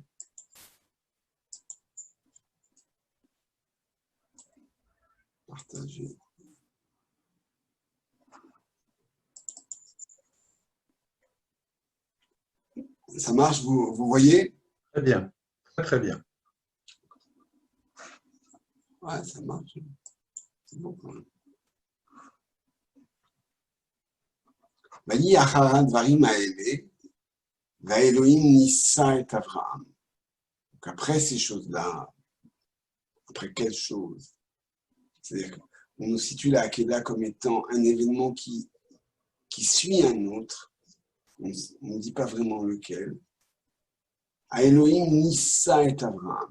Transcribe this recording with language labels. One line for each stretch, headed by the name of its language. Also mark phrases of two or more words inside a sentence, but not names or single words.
French: Partager. Ça marche, vous voyez? Très bien, très bien. Ouais, ça marche. C'est bon.
Hebrew: ויהי אחר הדברים האלה, והאלוהים ניסה את אברהם.
French: Donc après ces choses-là, après quelles choses? C'est-à-dire qu'on nous situe la Hakeda comme étant un événement qui suit un autre. On ne dit pas vraiment lequel.
Hebrew: אלוהים ניסה את אברהם.